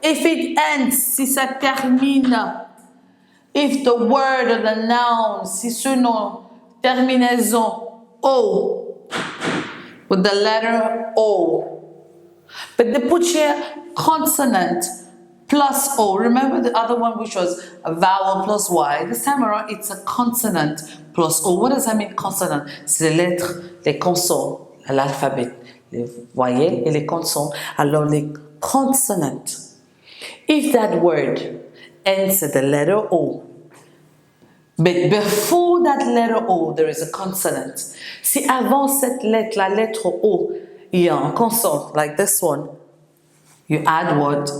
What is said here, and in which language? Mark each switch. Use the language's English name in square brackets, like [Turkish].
[English] If it ends, [French] si ça termine, [English] if the word or the noun, [French] si ce nom, terminaison, [English] O, with the letter O. But they put here consonant plus O. Remember the other one which was a vowel plus Y. This time around it's a consonant plus O. What does that mean, consonant? [French] C'est les lettres, les consonnes, l'alphabet, les voyelles et les consonnes. Alors les consonants. [English] If that word ends at the letter O, but before that letter O there is a consonant. [French] Si avant cette lettre, la lettre O, il y a un consonant [English] like this one, you add what?